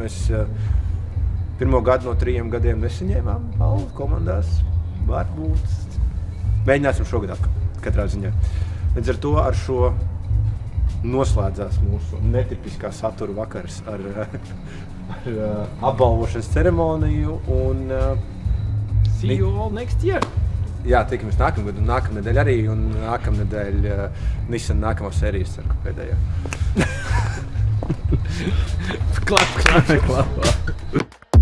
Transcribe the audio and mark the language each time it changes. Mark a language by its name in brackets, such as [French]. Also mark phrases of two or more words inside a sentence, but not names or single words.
[Latvian] Mēs pirmo gadu no 3 gadiem nesaņēmām balvu komandās. Varbūt. Mēģināsim šogad katrā ziņā. Līdz ar to ar šo noslēdzās mūsu netipiskā satura vakars ar apbalvošanas ceremoniju un [English] see you all next year. [Latvian] Jā, tikamies nākamgad un nākamnedēļ arī un nākamnedēļ Nissan nākamā sērijas ceru, ka pēdējā. Klap.